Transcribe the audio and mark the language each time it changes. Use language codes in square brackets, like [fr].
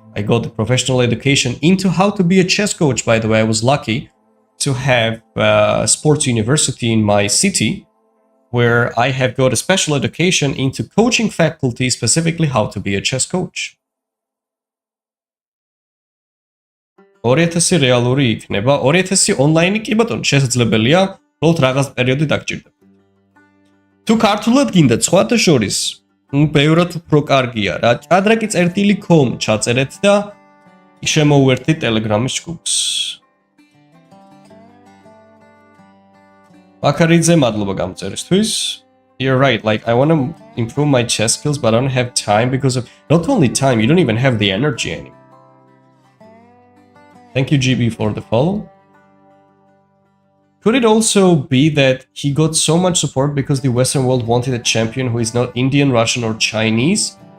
[en] I got the professional education into how to be a chess coach. By the way, I was lucky to have a sports university in my city, where I have got a special education into coaching faculty, specifically how to be a chess coach. [ka] 2000 რეალური იქნება, 2000 ონლაინი კი ბატონო შესაძლებელია, უბრალოდ რაღაც პერიოდი დაგჭირდება. თუ ქართულად გინდა სხვათა შორის, ბევრად უფრო კარგია რა. ჭადრაკი წერტილი.com ჩაწერეთ და შემოუერთდით Telegram-ის ჯგუფს. [en] Makaridze, [ka] madloba gamწერისთვის. [en] You're right, like I want to improve my chess skills, but I don't have time because of not only time, you don't even have the energy anymore. Thank you, GB, for the follow. Could it also be that he got so much support because the Western world wanted a champion who is not Indian, Russian, or Chinese?